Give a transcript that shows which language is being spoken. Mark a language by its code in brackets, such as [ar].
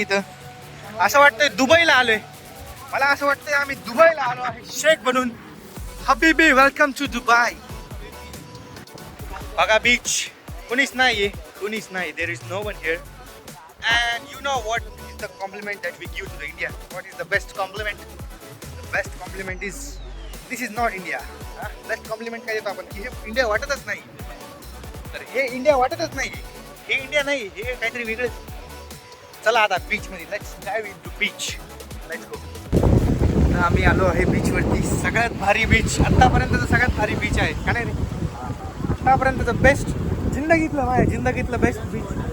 [mr] इथं असं वाटतंय दुबईला आलोय. मला असं वाटतंय आम्ही दुबईला आलो आहे शेख बनून. [en] हबीबी welcome to Dubai. [mr] बघा बीच, कुणीच नाहीये, कुणीच नाही. [en] There is no one here. And you know what is the compliment that we give to the India? What is the best compliment? The best compliment is this is not India. [mr] Best complement काय देतो आपण की हे India वाटतच नाही. तर हे India वाटतच नाही, हे इंडिया नाही, हे काहीतरी वेगळंच. चला आता बीचमध्ये, [en] Let's dive into beach. Let's go. [mr] तर आम्ही आलो आहे बीचवरती. सगळ्यात भारी बीच, आत्तापर्यंतचं सगळ्यात भारी बीच आहे का नाही रे? आत्तापर्यंतचं बेस्ट, माझ्या जिंदगीतलं बेस्ट बीच.